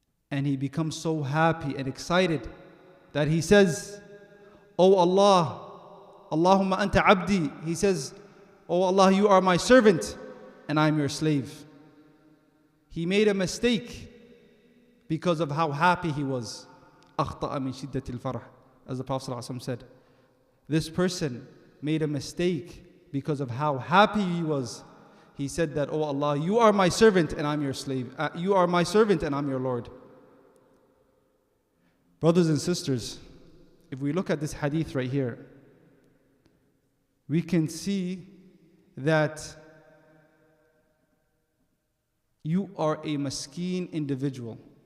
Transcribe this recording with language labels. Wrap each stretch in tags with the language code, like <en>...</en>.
<en>And he becomes so happy and excited that he says, Oh Allah,</en> <ar>Allahumma anta abdi.</ar> <en>He says, Oh Allah, you are my servant and I'm your slave. He made a mistake because of how happy he was.</en> <ar>أخطأ من شدة الفرح,</ar> <en>as the Prophet ﷺ said. This person made a mistake because of how happy he was. He said that, Oh Allah, you are my servant and I'm your slave. You are my servant and I'm your Lord. Brothers and sisters, if we look at this hadith right here, we can see that you are a maskeen individual.</en>